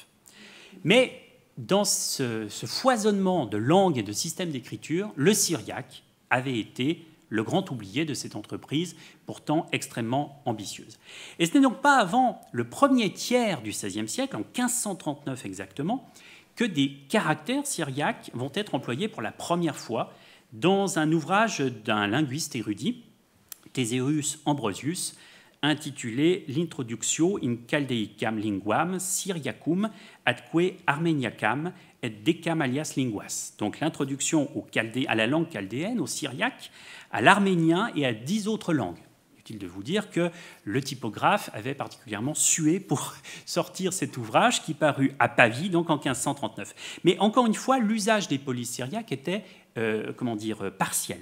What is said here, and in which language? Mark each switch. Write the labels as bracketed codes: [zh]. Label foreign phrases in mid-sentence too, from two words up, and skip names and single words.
[fr] Mais dans ce foisonnement de langues et de systèmes d'écriture, le syriaque avait été le grand oublié de cette entreprise pourtant extrêmement ambitieuse. Et ce n'est donc pas avant le premier tiers du XVIe siècle, en 1539 exactement, que des caractères syriaques vont être employés pour la première fois dans un ouvrage d'un linguiste érudit, Theseusz Ambrosius, intitulé L'Introductio in Chaldeicam linguam Syriacum atque Armeniacam et decam alias linguas. Donc l'introduction à la langue chaldéenne, au syriaque, à l'arménien et à 10 autres langues. Utile de vous dire que le typographe avait particulièrement sué pour sortir cet ouvrage qui parut à Pavie, donc en 1539. Mais encore une fois, l'usage des polices syriaques était, partiel.